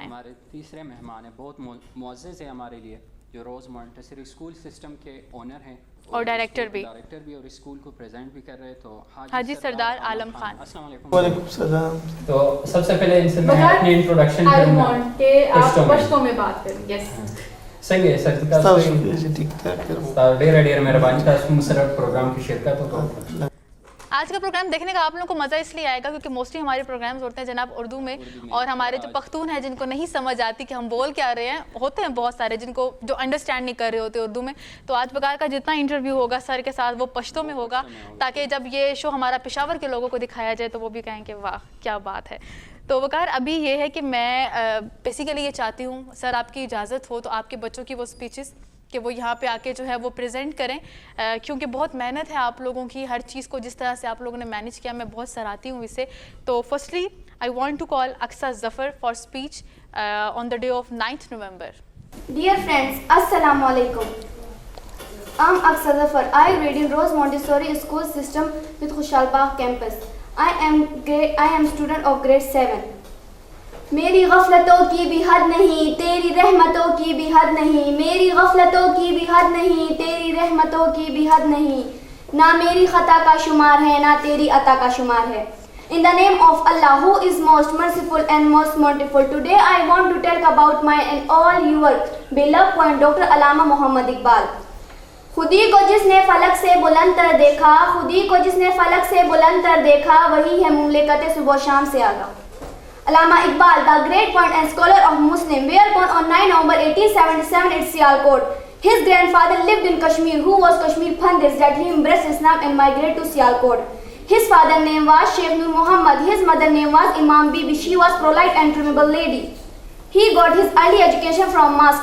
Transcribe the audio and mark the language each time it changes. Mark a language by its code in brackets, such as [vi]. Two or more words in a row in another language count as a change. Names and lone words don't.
[ur] ہمارے تیسرے مہمان ہیں, بہت معزز ہیں ہمارے لیے, جو روز مونٹیسری اسکول سسٹم کے اونر ہیں اور ڈائریکٹر بھی اور اسکول کو پریزنٹ بھی کر رہے. تو حاجی سردار عالم خان. السلام علیکم. وعلیکم السلام. تو سب سے پہلے ان سے میں اپنی انٹروڈکشن کروں کہ آپ پشتو میں بات کریں. یس [ps] څنګه یې سر تاسو [ur] ٹھیک ٹھاک [ps] ډېر مهرباني تاسو مسرت پروگرام کی شرکت وکړه. [ur] آج کا پروگرام دیکھنے کا آپ لوگوں کو مزہ اس لیے آئے گا کیونکہ موسٹلی ہمارے پروگرامز ہوتے ہیں جناب اردو میں, اور ہمارے جو پختون ہیں جن کو نہیں سمجھ آتی کہ ہم بول کیا رہے ہیں, ہوتے ہیں بہت سارے جن کو جو انڈرسٹینڈ نہیں کر رہے ہوتے اردو میں. تو آج وقار کا جتنا انٹرویو ہوگا سر کے ساتھ وہ پشتو میں ہوگا, تاکہ جب یہ شو ہمارا پشاور کے لوگوں کو دکھایا جائے تو وہ بھی کہیں کہ واہ کیا بات ہے. تو وقار ابھی یہ ہے کہ میں بیسیکلی یہ چاہتی ہوں سر آپ کی اجازت ہو تو آپ کے بچوں کی وہ اسپیچز کہ وہ یہاں پہ آ کے جو ہے وہ پریزنٹ کریں, کیونکہ بہت محنت ہے آپ لوگوں کی, ہر چیز کو جس طرح سے آپ لوگوں نے مینیج کیا میں بہت سراہتی ہوں اسے. [en] تو firstly I want to call Aqsa Zafar for speech on the day of 9th November. Dear friends, [ar] السلام عليكم. [en] I'm Aqsa Zafar. I read in Rose Montessori School System with Khushal Bagh campus. I am student of grade 7. [ur] میری غفلتوں کی بھی حد نہیں, تیری رحمتوں کی بھی حد نہیں. میری غفلتوں کی بھی حد نہیں, تیری رحمتوں کی بھی حد نہیں. نہ میری خطا کا شمار ہے, نہ تیری عطا کا شمار ہے. [en] In the name of Allah, who is most merciful and most merciful, today I want to tell about my and all your beloved poet Dr. علامہ محمد اقبال. [ur] خودی کو جس نے فلک سے بلند تر دیکھا, خودی کو جس نے فلک سے بلند تر دیکھا, وہی ہے مملکت صبح و شام سے آگاہ. [en] Allama Iqbal, the great poet and scholar of Muslim, were born on 9 November 1877 at Sialkot. His grandfather lived in Kashmir, who was Kashmir Pandit, that he embraced Islam and migrated to Sialkot. His father's name was Sheikh Nur Muhammad. His mother's name was Imam Bibi. She was polite and tremble lady. He got his early education from mosque.